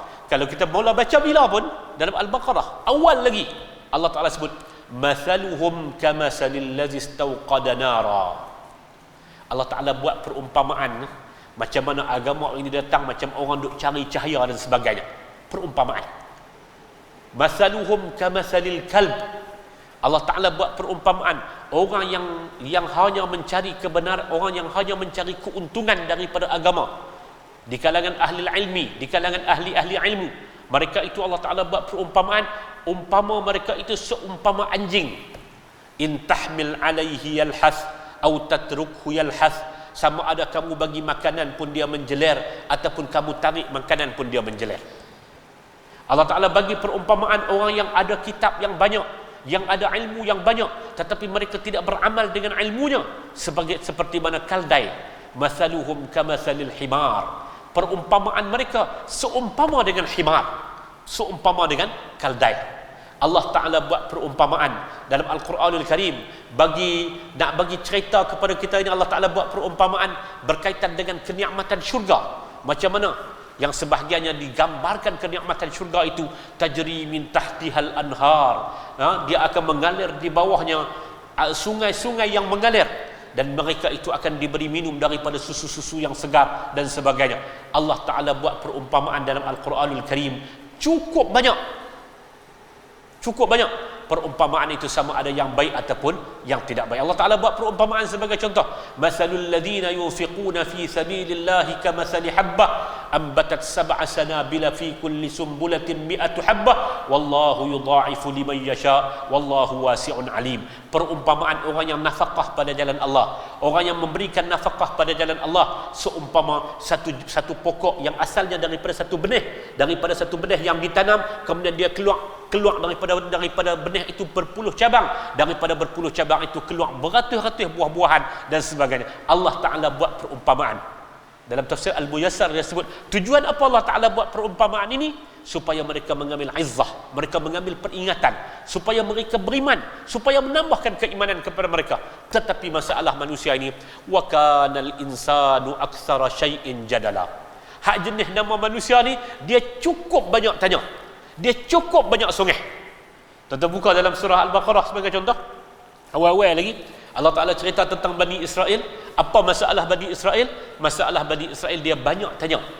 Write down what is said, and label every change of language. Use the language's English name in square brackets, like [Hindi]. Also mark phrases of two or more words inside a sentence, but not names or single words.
[Malay] Kalau kita mula baca bila pun, dalam Al-Baqarah awal lagi Allah Ta'ala sebut [Arabic] مثلهم كمثل الذي استوقد نارا. [Malay] Allah Ta'ala buat perumpamaan macam mana agama ini datang, macam orang duk cari cahaya dan sebagainya. Perumpamaan. [Arabic] مثلهم كمثل الكلب. [Malay] Allah Ta'ala buat perumpamaan orang yang hanya mencari kebenaran, orang yang hanya mencari keuntungan daripada agama di kalangan ahli ilmi, di kalangan ahli-ahli ilmu. Mereka itu Allah Ta'ala buat perumpamaan, umpama mereka itu seumpama anjing. [Arabic] إن تحمل عليه يلهث atau تتركه يلهث. [Malay] Sama ada kamu bagi makanan pun dia menjeler, ataupun kamu tarik makanan pun dia menjeler. Allah Ta'ala bagi perumpamaan orang yang ada kitab yang banyak, yang ada ilmu yang banyak, tetapi mereka tidak beramal dengan ilmunya, seperti mana kaldai. [Arabic] مثلهم كمثل الحمار. [Malay] Perumpamaan mereka seumpama dengan himar, seumpama dengan kaldai. Allah Ta'ala buat perumpamaan dalam Al-Quranul Karim nak bagi cerita kepada kita ini. Allah Ta'ala buat perumpamaan berkaitan dengan kenikmatan syurga. Macam mana yang sebahagiannya digambarkan kenikmatan syurga itu [Arabic] تجري من تحتها الأنهار, [Malay] dia akan mengalir di bawahnya sungai-sungai yang mengalir, dan mereka itu akan diberi minum daripada susu-susu yang segar dan sebagainya. Allah Ta'ala buat perumpamaan dalam Al-Quranul Karim cukup banyak perumpamaan itu, sama ada yang baik ataupun yang tidak baik. Allah Ta'ala buat perumpamaan sebagai contoh. [Arabic] مثل الذين ينفقون في سبيل الله كمثل حبة أنبتت سبع سنابل في كل سنبلة مائة حبة والله يضاعف لمن يشاء والله واسع عليم. [Malay] Perumpamaan orang yang nafkah pada jalan Allah, orang yang memberikan nafkah pada jalan Allah, seumpama satu pokok yang asalnya daripada satu benih yang ditanam, kemudian dia keluar daripada benih itu berpuluh cabang, daripada berpuluh cabang itu keluar beratus-ratus buah-buahan dan sebagainya. Allah Ta'ala buat perumpamaan. Dalam tafsir Al-Muyassar dia sebut tujuan apa Allah Ta'ala buat perumpamaan ini? Supaya mereka mengambil izzah, mereka mengambil peringatan, supaya mereka beriman, supaya menambahkan keimanan kepada mereka. Tetapi masalah manusia ini, [Arabic] وكان الإنسان أكثر شيء جدلا. [Malay] Hak jenis nama manusia ni, dia cukup banyak tanya, dia cukup banyak songeh. Tuan-tuan buka dalam surah Al-Baqarah sebagai contoh. Awal-awal lagi Allah Ta'ala cerita tentang Bani Israel. Apa masalah Bani Israel? Masalah Bani Israel dia banyak tanya.